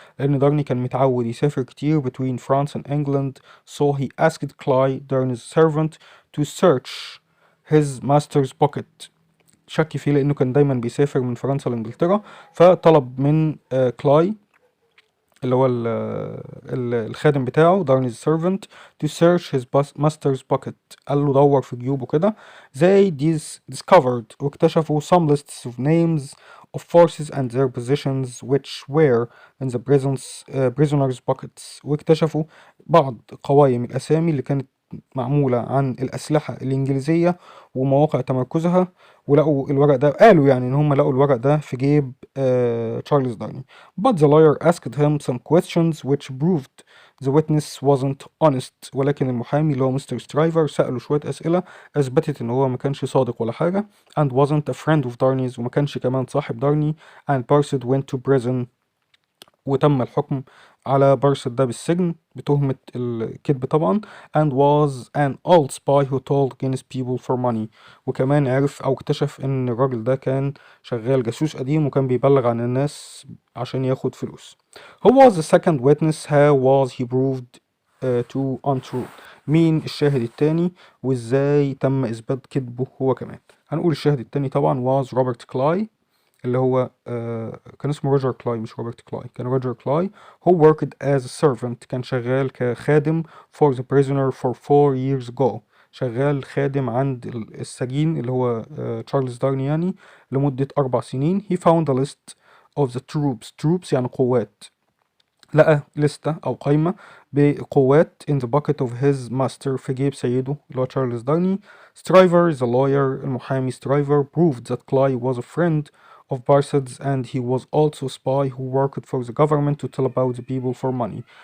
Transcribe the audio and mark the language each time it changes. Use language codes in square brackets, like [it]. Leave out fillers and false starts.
[ar] لأن دارني كان متعود يسافر كتير [en] between France and England, so he asked Cly, Darney's servant, to search his master's pocket. [ar] شك فيه لأنه كان دايما بيسافر من فرنسا لإنجلترا، فطلب من كلاي اللي هو الخادم بتاعه [en] Darney's servant to search his master's pocket. [ar] قال له دور في جيوبه كده. [en] They discovered [ar] واكتشفوا [en] some lists of names of forces and their positions which were in the prisoners' pockets. [ar] واكتشفوا بعض قوائم الأسامي اللي كانت معمولة عن الأسلحة الإنجليزية ومواقع تمركزها، ولقوا الورق ده. قالوا يعني إن هم لقوا الورق ده في جيب تشارلز دارني. [en] But the lawyer asked him some questions which proved the witness wasn't honest. [ar] ولكن المحامي اللي هو مستر سترايفر سأله شوية أسئلة أثبتت إن هو ما كانش صادق ولا حاجة. [en] And wasn't a friend of Darney's [ar] وما كانش كمان صاحب دارني. [en] And Barset went to prison. [ar] وتم الحكم على بارسет ده بالسجن بتهمة الكذب طبعا. [en] And was an old spy who told Guinness people for money. [ar] وكمان عرف أو اكتشف إن الراجل ده كان شغال جاسوس قديم وكان بيبلغ عن الناس عشان ياخد فلوس. [en] Who was the second witness? How was he proved to untrue? [ar] مين الشاهد التاني وإزاي تم إثبات كذبه هو كمان؟ هنقول الشاهد التاني طبعا [en] was [ar] روبرت كلاي، اللي هو كان اسمه روجر كلاي مش روبرت كلاي، كان روجر كلاي. [en] who worked as a servant [ar] كان شغال كخادم [en] for the prisoner for 4 years ago. [ar] شغال خادم عند السجين اللي هو تشارلز دارني يعني لمدة 4 سنين. [en] he found a list of the troops [ar] يعني قوات. لقى لستة أو قائمة بقوات [en] in the bucket of his master [ar] في جيب سيده اللي هو تشارلز دارني. [en] Stryver the lawyer [ar] المحامي سترايفر [en] proved that Cly was a friend of Barset's and he was also a spy who worked for the government to tell about the people for money.